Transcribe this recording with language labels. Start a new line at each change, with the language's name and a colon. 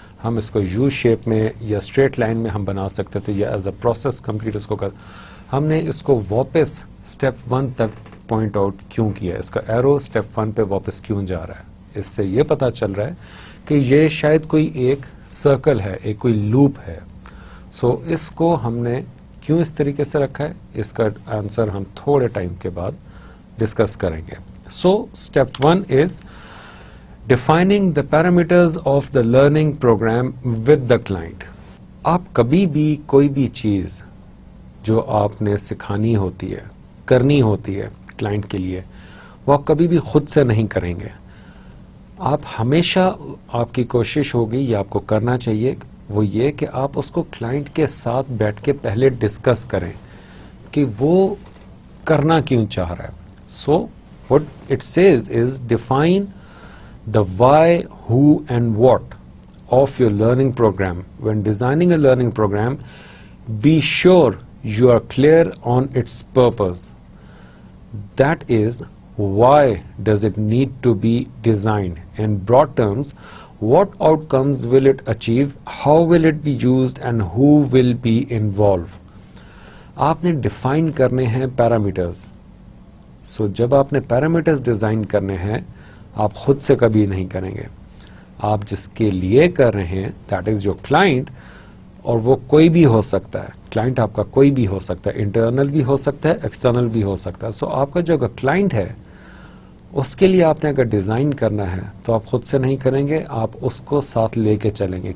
Urdu: ہم اس کو you shape میں یا اسٹریٹ لائن میں ہم بنا سکتے تھے یا
English: as a process complete
Urdu: اس کو ہم نے اس کو واپس اسٹیپ 1 تک پوائنٹ آؤٹ کیوں کیا, اس کا ایرو اسٹیپ 1 پہ واپس کیوں جا رہا ہے. اس سے یہ پتا چل رہا ہے کہ یہ شاید کوئی ایک سرکل ہے, ایک کوئی لوپ ہے. سو اس کو ہم نے کیوں اس طریقے سے رکھا ہے, اس کا آنسر ہم تھوڑے ٹائم کے بعد ڈسکس کریں گے.
English: So step 1 is defining the parameters of the learning program with the client.
Urdu: آپ کبھی بھی کوئی بھی چیز جو آپ نے سکھانی ہوتی ہے, کرنی ہوتی ہے کلائنٹ کے لیے, وہ آپ کبھی بھی خود سے نہیں کریں گے. آپ ہمیشہ آپ کی کوشش ہوگی یا آپ کو کرنا چاہیے وہ یہ کہ آپ اس کو کلائنٹ کے ساتھ بیٹھ کے پہلے ڈسکس کریں کہ وہ کرنا کیوں چاہ رہا ہے.
English: So what it says is define the why, who and what of your learning program. When designing a learning program, be sure you are clear on its purpose. That is, why does it need to be designed? In broad terms, what outcomes will it achieve, how will it be used, and who will be involved.
Urdu: آپ نے define کرنے ہیں parameters. سو جب آپ نے parameters design کرنے ہیں آپ خود سے کبھی نہیں کریں گے. آپ جس کے لیے کر رہے ہیں
English: that is your client,
Urdu: اور وہ کوئی بھی ہو سکتا ہے. کلائنٹ آپ کا کوئی بھی ہو سکتا ہے, انٹرنل بھی ہو سکتا ہے, ایکسٹرنل بھی ہو سکتا ہے. سو آپ کا جو کلائنٹ ہے اس کے لیے آپ نے اگر ڈیزائن کرنا ہے تو آپ خود سے نہیں کریں گے, آپ اس کو ساتھ لے کے چلیں گے.